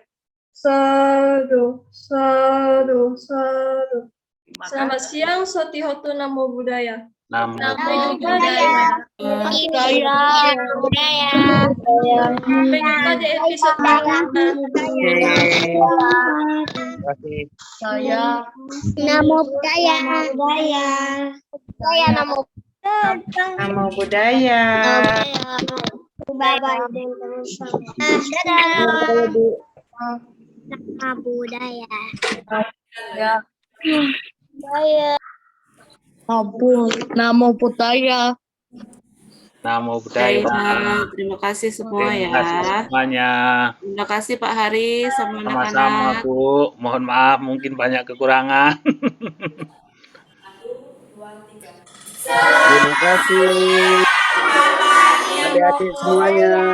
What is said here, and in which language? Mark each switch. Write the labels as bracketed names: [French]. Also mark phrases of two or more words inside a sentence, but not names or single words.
[Pali] Sadu, sadu, sadu. [Indonesian] Selamat siang, [Pali] Sotihotu Namo Buddhaya. Namo [Indonesian] Sampai jumpa di episode selanjutnya. [Pali] Namo Buddhaya. Namo Buddhaya. [Indonesian] Bye-bye. Dadah. [Pali] Namo Buddhaya. Namo Buddhaya. Namo Buddhaya. [Indonesian] Terima kasih semua Terima ya. kasih semuanya. Terima kasih Pak Hari sama Sama-sama anak-anak. Bu. Mohon maaf mungkin banyak kekurangan. Terima kasih adik-adik semuanya.